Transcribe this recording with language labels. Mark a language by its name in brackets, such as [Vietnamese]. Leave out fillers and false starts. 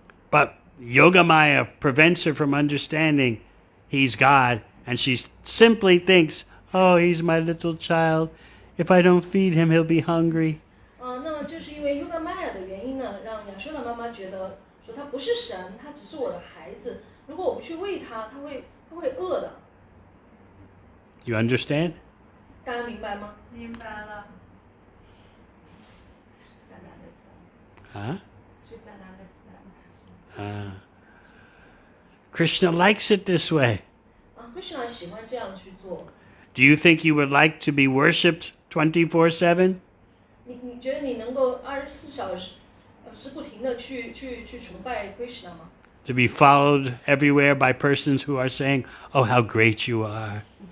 [English] But Yogamaya prevents her from understanding he's God, and she simply thinks, oh, he's my little child. If I don't feed him, he'll be hungry. [Chinese] 那么就是因为 Yoga Maya 的原因呢，让亚修的妈妈觉得说他不是神，他只是我的孩子。如果我不去喂他，他会饿的。 [English] You understand? [Chinese] 大家明白吗？明白了。 [English] Huh? She said understand. Krishna likes it this way. [Chinese] Krishna 喜欢这样去做。 [English] Do you think you would like to be worshipped 24/7? [Chinese] 你觉得你能够24小时是不停的去崇拜 Krishna 吗？ [English] To be followed everywhere by persons who are saying, oh, how great you are.